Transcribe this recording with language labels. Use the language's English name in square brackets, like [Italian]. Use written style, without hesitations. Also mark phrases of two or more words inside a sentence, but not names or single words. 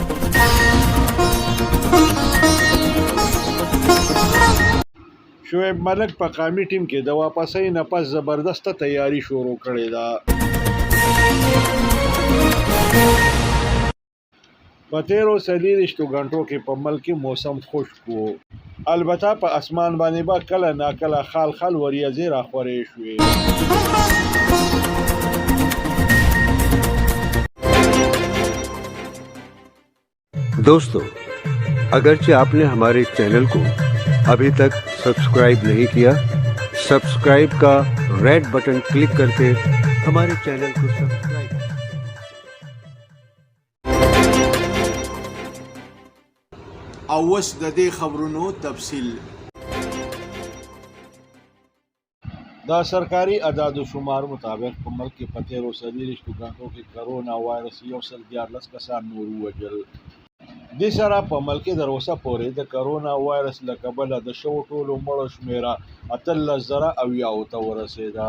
[Pashto] شعیب ملک په قومي ټیم کې د واپسۍ نه پس زبردسته تیاری شروع کړې ده. په تیرو 40 غنټو کې په ملک کې موسم خشک و، البته په اسمان باندې به کله ناکله خال خال وریځې راخورې شوې. [Urdu] دوستو، اگرچہ آپ نے ہمارے چینل کو ابھی تک سبسکرائب نہیں کیا، سبسکرائب کا [English] red button [Urdu] کلک کر کے ہمارے چینل کو سبسکرائب [Pashto] او اوس د دې خبرونو تفصیل. د سرکاري اعدادو شمار مطابق په ملک کې په تېرو 24 غنټو کې [English] corona virus [Pashto] 114 کسان نور ووژل. دې سره په ملک کې تر اوسه پورې د [English] corona virus [Pashto] له کبله د شوو ټولو مړو شمېره 18,090 ته ورسېده.